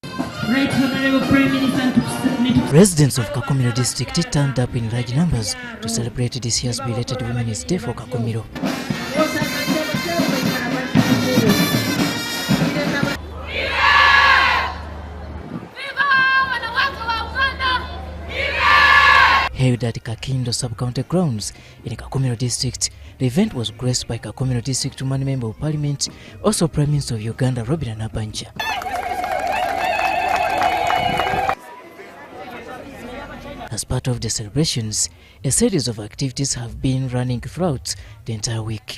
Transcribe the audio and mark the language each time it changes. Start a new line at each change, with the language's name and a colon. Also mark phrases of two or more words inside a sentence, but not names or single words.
English: Right Honorable Prime Minister Residents of Kakumiro district turned up in large numbers to celebrate this year's belated Women's Day for Kakumiro. Held at Kakindo sub-county grounds in Kakumiro district, the event was graced by Kakumiro district woman member of parliament, also Prime Minister of Uganda Robina Nabanja. As part of the celebrations, a series of activities have been running throughout the entire week.